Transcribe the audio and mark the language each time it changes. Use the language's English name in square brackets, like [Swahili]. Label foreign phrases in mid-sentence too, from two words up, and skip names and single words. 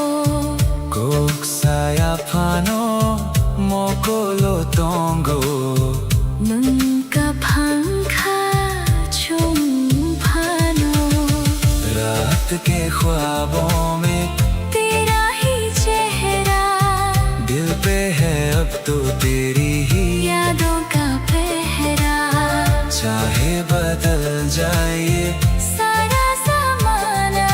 [Kok Borok] kok saya phano mokolo tongo nunka phangkha chung phano [Hindi] रात के ख्वाबों में तेरा ही चेहरा दिल पे है अब तो तेरी ही यादों का पहरा चाहे बदल जाए ये सारा ज़माना